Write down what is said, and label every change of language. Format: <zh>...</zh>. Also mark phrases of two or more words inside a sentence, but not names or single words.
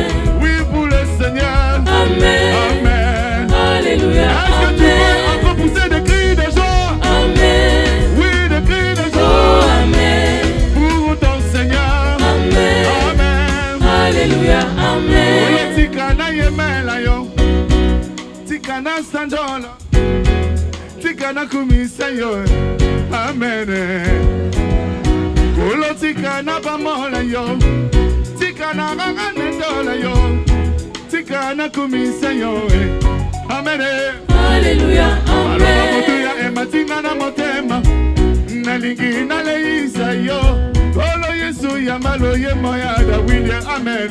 <fr>Oui, pour le Seigneur. Amen. Amen. Alléluia, Est-ce que tu amen. peux encore pousser des cris de joie? Amen. Oui, des cris de Oh, joie amen. pour ton Seigneur. Amen. Amen. Alléluia, amen.</fr> <ln>Olo tikana yemela yo, tikana sandola, tikana kumisa yo. Amen. Olo tikana bamola yo, tikana ganganendola yo, tika nakumisa yo amen Alléluia, aloba Amen. motuya ematinga na motema nalingi naleisa yo olo yesu yambalo ye moya dawidi amen</ln>